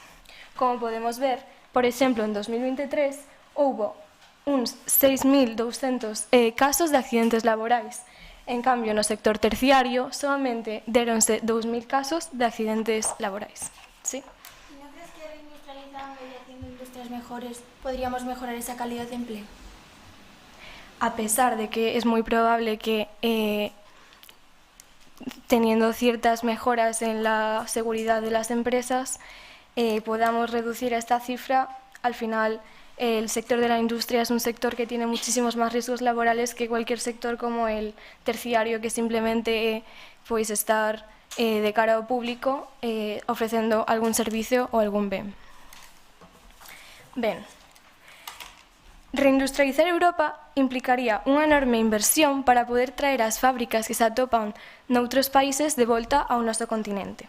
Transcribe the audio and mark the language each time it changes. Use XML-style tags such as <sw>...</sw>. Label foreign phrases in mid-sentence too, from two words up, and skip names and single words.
<gl>Como podemos ver, por exemplo, en 2023 houbo uns 6.200 casos de accidentes laborais.</gl> <es>En cambio,</es> <gl>no sector terciario, solamente deronse 2.000 casos de accidentes laborais. ¿Sí?</gl> <es>¿No crees que reindustrializando y haciendo industrias mejores podríamos mejorar esa calidad de empleo? A pesar de que es muy probable que teniendo ciertas mejoras en la seguridad de las empresas podamos reducir esta cifra, al final el sector de la industria es un sector que tiene muchísimos más riesgos laborales que cualquier sector como el terciario, que simplemente pues estar de cara</es> <gl>ao público ofrecendo algún servicio ou algún ben. Ben, reindustrializar Europa implicaría unha enorme inversión para poder traer as fábricas que se atopan noutros países de volta ao noso continente.</gl>